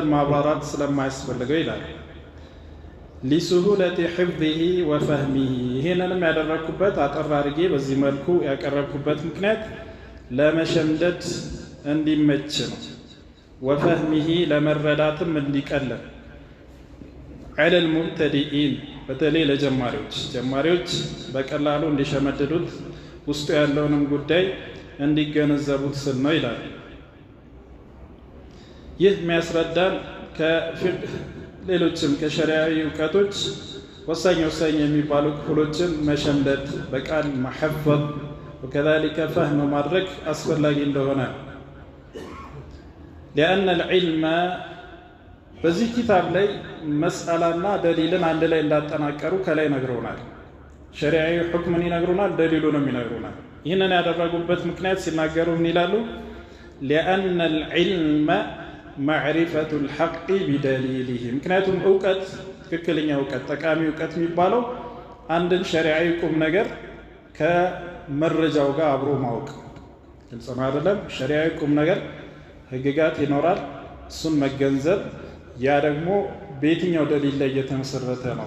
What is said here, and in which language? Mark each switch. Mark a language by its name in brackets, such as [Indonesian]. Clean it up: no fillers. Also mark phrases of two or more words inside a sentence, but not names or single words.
[Amharic] ማብራራት ስለማያስፈልገው ይላል። [Arabic] لسهولة حفظه وفهمه [Amharic] ይሄንንም ያደረኩበት አጠር አድርጌ በዚህ መልኩ ያቀረብኩበት ምክንያት ለመሸምደድ እንዲመች ነው። ወፈህሚሂ ለመረዳትም እንዲቀለም [Arabic] على المبتدئين [Amharic] በተለይ ለጀማሪዎች በቀላሉ እንዲሸመድዱት ውስጡ ያለውንም ጉዳይ እንዲገነዘቡት ስል ነው ይላል። ይህ የሚያስረዳን ከፊቅህ ሌሎችም ከሸሪዓዊ እውቀቶች ወሳኝ የሚባሉ ክፍሎችን መሸምደድ፣ በቃል መሐፈዝ [Arabic] وكذلك فهم [Amharic] ማድረግ አስፈላጊ እንደሆነ [Arabic] لأن العلم [Amharic] በዚህ ኪታብ ላይ መስአላና ደሊልን አንድ ላይ እንዳጠናቀሩ ከላይ ነግረውናል። ሸሪዓዊ ሁክምን ይነግሩናል፣ ደሊሉንም ይነግሩናል። ይህንን ያደረጉበት ምክንያት ሲናገሩ ምን ይላሉ? [Arabic] لأن العلم معرفة الحق بدليله [Amharic] ምክንያቱም እውቀት ትክክለኛ እውቀት ጠቃሚ እውቀት የሚባለው አንድን ሸሪዓዊ ቁም ነገር ከመረጃው ጋር አብሮ ማወቅ። ግልጽ ነው አይደለም? ሸሪዓዊ ቁም ነገር ህግጋት ይኖራል፣ እሱን መገንዘብ። ያ ደግሞ በየትኛው ደሊል ላይ የተመሰረተ ነው?